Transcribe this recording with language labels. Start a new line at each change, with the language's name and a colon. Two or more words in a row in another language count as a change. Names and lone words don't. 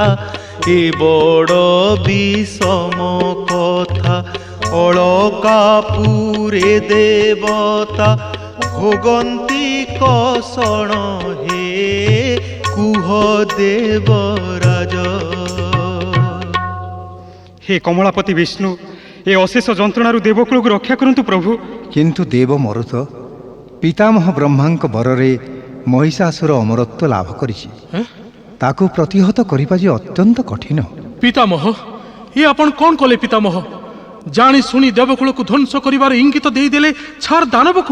Odia: ଏ ବଡ଼ ବିଷମ କଥା ଅଳକାପୁରେ ଦେବତା ଭୋଗନ୍ତି କଷଣ ହେ, କୁହ ଦେବରାଜ। ହେ କମଳାପତି ବିଷ୍ଣୁ, ଏ ଅଶେଷ ଯନ୍ତ୍ରଣାରୁ ଦେବକୁଳ କୁ ରକ୍ଷା କରନ୍ତୁ ପ୍ରଭୁ। କିନ୍ତୁ ଦେବ ମରୁତ ପିତାମହ ବ୍ରହ୍ମାଙ୍କ ବରରେ ମହିଷାସୁର ଅମରତ୍ୱ ଲାଭ କରିଛି। ତାକୁ ପ୍ରତିହତ କରିବା ଯେ ଅତ୍ୟନ୍ତ କଠିନ। ପିତାମହ, ଏ ଆପଣ କ'ଣ କଲେ ପିତାମହ? ଜାଣି ଶୁଣି ଦେବକୁଳକୁ ଧ୍ୱଂସ କରିବାର ଇଙ୍ଗିତ ଦେଇଦେଲେ ଛାର ଦାନବକୁ।